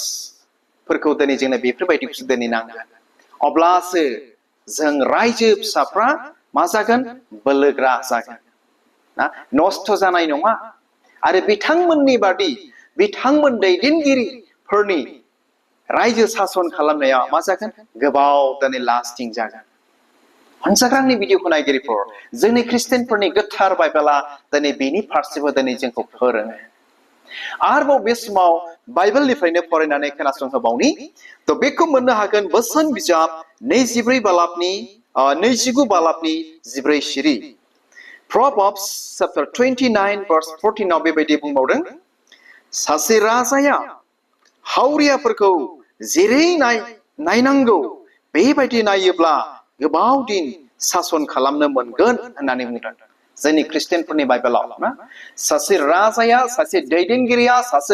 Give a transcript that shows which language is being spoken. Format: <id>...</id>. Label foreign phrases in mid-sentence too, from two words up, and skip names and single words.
<brx>फोरखौ दिनै जोंनो बेफोरबायदिखौसो दिनै नांगोन अब्लासो जों रायजो फिसाफ्रा मा जागोन बोलोग्रा जागोन ना नस्थ' जानाय नङा आरो बिथांमोननि बादि बिथांमोन दैदेनगिरिफोरनि रायजो सासन खालामनाया मा जागोन गोबाव दिनै लास्टिं जागोन अनजाग्रा आंनि भिडिअखौ नायगिरिफोर जोंनि ख्रिस्टियानफोरनि गोथार बाइबेला दिनै बेनि फारसेबो दिनै जोंखौ फोरोङो आरोबाव बे समाव बाइबेलनिफ्रायनो फरायनानै खोनासंहोबावनि थ' बेखौ मोननो हागोन बोसोन बिजाब 24 बालाबनि 29 बालाबनि 14 सिरि</brx> <en>Proverbs chapter 29 verse 14</en> <brx>आव बेबायदि बुंबावदों सासे राजाया हावरियाफोरखौ जेरै नायनांगौ बेबायदि नायोब्ला गोबाव दिन सासन खालामनो मोनगोन होननानै बुंदों जोंनि ख्रिस्टियानफोरनि बाइबेलाव ना सासे राजाया सासे दैदेनगिरिया सासे</brx>